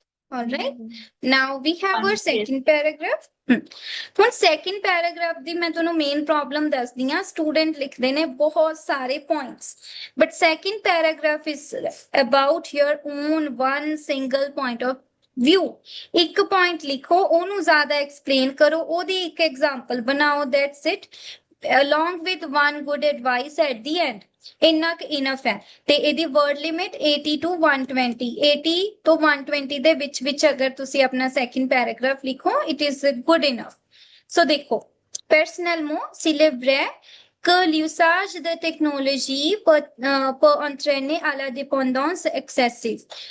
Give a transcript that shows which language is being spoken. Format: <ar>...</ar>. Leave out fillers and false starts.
<en>All right, now we have our second paragraph।</en> <pa>ਹੁਣ second paragraph ਦੀ ਮੈਂ ਤੁਹਾਨੂੰ main problem ਦੱਸਦੀ ਹਾਂ, ਸਟੂਡੈਂਟ ਲਿਖਦੇ ਨੇ ਬਹੁਤ ਸਾਰੇ points</pa> <en>But second paragraph is about your own one single point of view.</en> <pa>ਇੱਕ ਪੁਆਇੰਟ ਲਿਖੋ, ਉਹਨੂੰ ਜ਼ਿਆਦਾ ਐਕਸਪਲੇਨ ਕਰੋ, ਉਹਦੀ ਇੱਕ ਐਗਜ਼ਾਮਪਲ ਬਣਾਓ,</pa> <en>That's it, along with one good advice at the end।</en> <pa>ਇੰਨਾ ਕੁ ਇਨਫ ਹੈ। ਤੇ ਇਹਦੀ ਵਰਡ ਲਿਮਿਟ 80 to 120, 80 ਤੋਂ 120 ਦੇ ਵਿੱਚ ਅਗਰ ਤੁਸੀਂ ਆਪਣਾ ਸੈਕਿੰਡ ਪੈਰਾਗ੍ਰਾਫ ਲਿਖੋ,</pa> <en>It is good enough.</en> <pa>ਸੋ ਦੇਖੋ,</pa> <fr>personnellement célébrer que l'usage de technologie peut entraîner à la dépendance excessive।</fr>